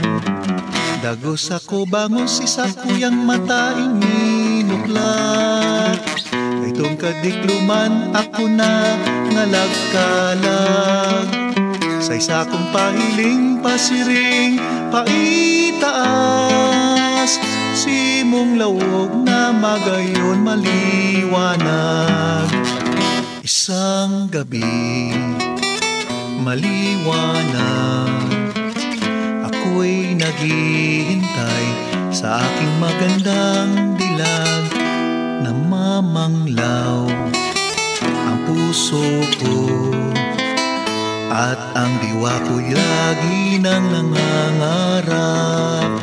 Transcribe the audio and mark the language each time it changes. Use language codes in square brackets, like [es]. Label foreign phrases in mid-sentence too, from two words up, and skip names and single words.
[bik] Dagos ako bangon si sakuyang mata ininuklat. Itong kadikluman ako na ngalagkalag. Sa isa kong pahiling pasiring paitaas. Simong lawog na magayon maliwanag. [tl] Isang gabi maliwanag, ako'y naghihintay sa aking magandang dilag. Namamanglaw ang puso ko at ang diwa ko'y lagi nang nangangarap.